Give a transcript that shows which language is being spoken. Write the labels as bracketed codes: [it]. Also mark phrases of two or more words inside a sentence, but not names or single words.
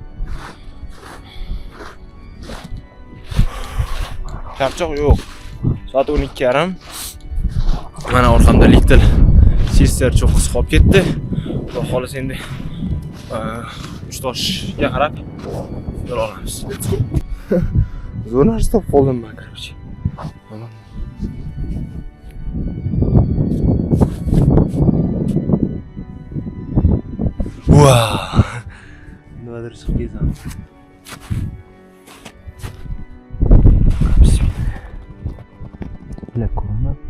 [uz] Charchoq yo'q. Soat 12:30. Mana orqamda Little Sister cho'qqisi qolib ketdi. Xudo xohlasa endi Uchtoshga qarab yo'l olamiz. [en] Let's go. [uz] Zo'r narsa topib qoldim men, короче. Wow. Nimadir chiqib ketdim. Bismillah. Ko'rmabdi.